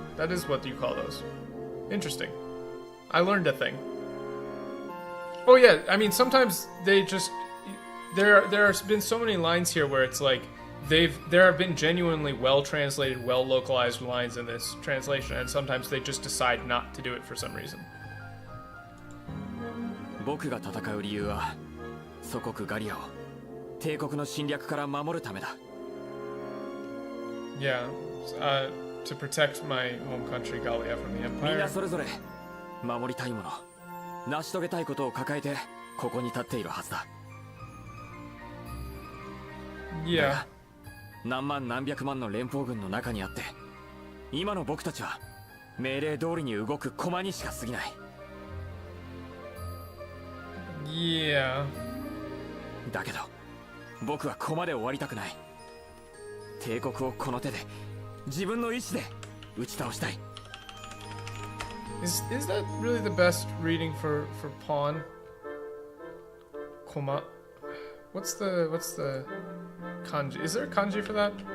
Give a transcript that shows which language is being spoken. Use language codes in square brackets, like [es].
[en] That is what you call those. Interesting. I learned a thing. Oh yeah, I mean, sometimes they just... There have been so many lines here where it's like, there have been genuinely well-translated, well-localized lines in this translation, and sometimes they just decide not to do it for some reason. [ja] 僕が戦う理由は祖国ガリアを帝国の侵略から守るためだ。 [en] Yeah, to protect my home country, Gallia, from the [ja] みんな [en] Empire. [ja] それぞれ守りたいもの、成し遂げたいことを抱えてここに立っているはずだ。 [en] Yeah. [ja] 何万何百万の連邦軍の中にあって、今の僕たちは命令通りに動く駒にしか過ぎない。 [en] Yeah. [ja] だけど僕は駒で終わりたくない。帝国をこの手で自分の意志で打ち倒したい。 [en] Is that really the best reading for pawn? Koma. What's the kanji? Is there a kanji for that?